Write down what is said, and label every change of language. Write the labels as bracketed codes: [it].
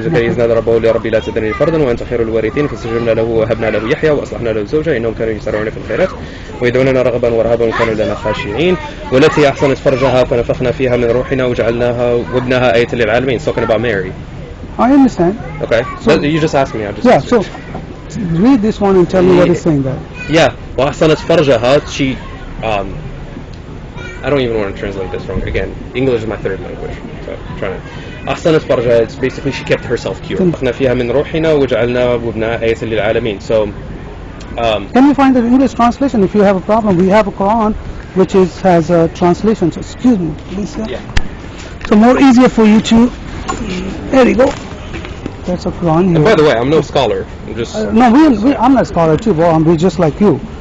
[ar] Zakaria نادى ربه لربي لا تذرني فردا وأنت خير الوارثين فاستجبنا له وهبنا له يحيى وأصلحنا له زوجه إنهم كانوا يسارعون في الخيرات ويدعوننا رغبا ورهبا وكانوا لنا خاشعين والتي أحسنت فرجها فنفخنا فيها من روحنا وجعلناها وابنها آية للعالمين. [en] It's talking about Mary. I understand. Okay, So- you just asked me. I just Yeah, answered. so read this one and tell me what it's saying there. [ar] Yeah, وأحسنت فرجها. [en] She I don't even want to translate this wrong. Again, English is my third language, so I'm trying to. [ar] أحسنت فرجها, [en] it's basically she kept herself pure. [ar] نفخنا فيها من روحنا وجعلنا وابنها آية للعالمين. [en] So, Can we find the English translation? If you have a problem, we have a Quran which has a translation. So excuse me, please. yeah. So more easier for you to. There you go. That's a Quran here. And by the way, I'm no scholar. I'm just. No, I'm not a scholar too, but I'm just like you.